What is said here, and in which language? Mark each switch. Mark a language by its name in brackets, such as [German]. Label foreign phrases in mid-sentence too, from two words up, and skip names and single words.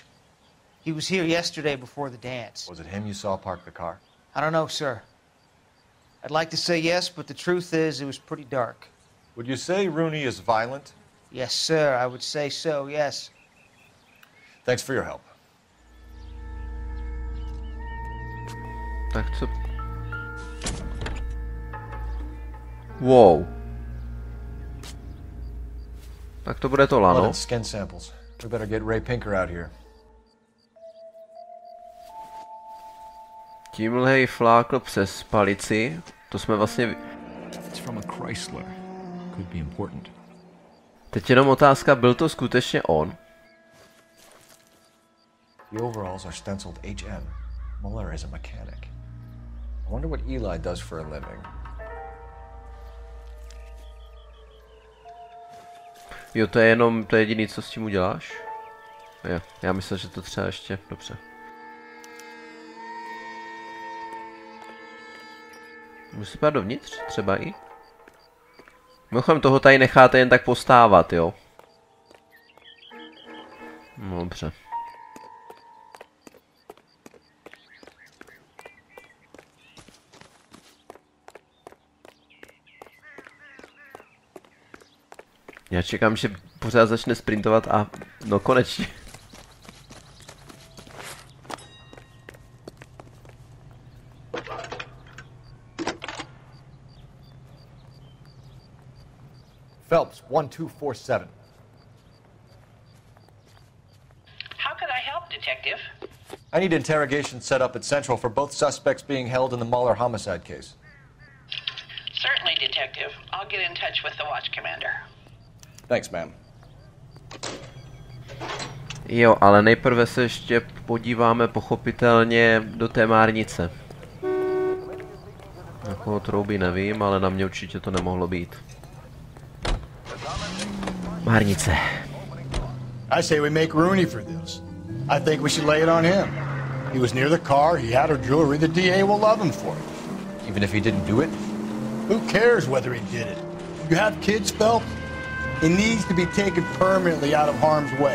[English] He was here yesterday before the dance. Was it him you saw park the car? I don't know, sir. I'd like to say yes, but the truth is it was pretty dark. Would you say Rooney is violent? Yes, sir. I would say so, yes. Thanks for your help. [Czech] Tak co? [English] Wow. [Czech] Tak to bude to lano. [English] Skin samples. We better get Ray Pinker out here. [Czech] Tímhle flákl přes palici. To jsme vlastně... [English] It's from a Chrysler. Could be important. [Czech] Teď jenom otázka, byl to skutečně on? [English] The overalls are stenciled HM. Muller is a mechanic. I wonder what Eli does for a living. [Czech] Jo, to je jenom to jediný, co s tím uděláš? Jo, já myslel, že to třeba ještě, dobře. Musí pát dovnitř, třeba i? Mimochodem toho tady necháte jen tak postávat, jo? No, dobře. Já čekám, že pořád začne sprintovat a no konečně. [English] Phelps, 1247. How could I help, Detective? I need interrogation set up at Central for both suspects being held in the Muller homicide case. Certainly, Detective. I'll get in touch with the watch commander. Thanks, ma'am. [Czech] Jo, ale nejprve se ještě podíváme pochopitelně do té márnice. Na koho troubí, nevím, ale na mě určitě to nemohlo být. Márnice. [English] I say we make Rooney for this. I think we should lay it on him. He was near the car, he had her jewelry, the DA will love him for it. Even if he didn't do it? Who cares whether he did it? You have kids, Phelps? It needs to be taken permanently out of harm's way.